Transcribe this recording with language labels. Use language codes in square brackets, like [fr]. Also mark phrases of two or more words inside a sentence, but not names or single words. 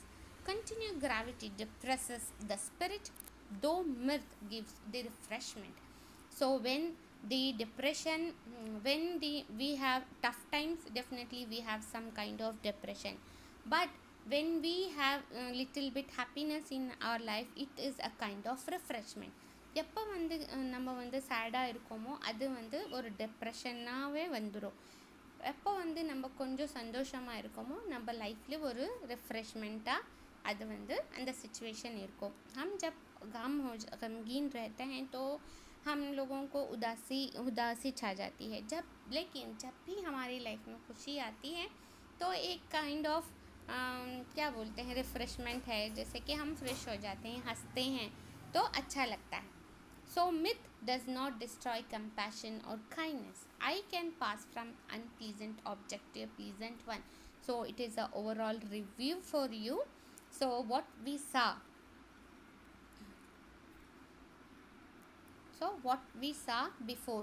[en] Continued gravity depresses the spirit, though mirth gives the refreshment. So when the depression, when we have tough times, definitely we have some kind of depression. But when we have a little bit happiness in our life, it is a kind of refreshment. [ta] எப்போ வந்து நம்ம வந்து சேடாக இருக்கோமோ அது வந்து ஒரு டிப்ரெஷனாகவே வந்துடும். எப்போ வந்து நம்ம கொஞ்சம் சந்தோஷமாக இருக்கோமோ நம்ம லைஃப்ல ஒரு रिफ्रेशमेंटाக அது வந்து அந்த सिचुएशन இருக்கும். [hi] हम जब गमगीन रहते हैं तो हम लोगों को उदासी छा जाती है. लेकिन जब भी हमारी लाइफ में खुशी आती है तो एक [en] kind of [hi] क्या बोलते हैं रिफ्रेशमेंट है, जैसे कि हम फ्रेश हो जाते हैं, हंसते हैं तो अच्छा लगता है. [en] So myth does not destroy compassion or kindness. I can pass from unpleasant object to a pleasant one. So it is a overall review for you. So what we saw. Before.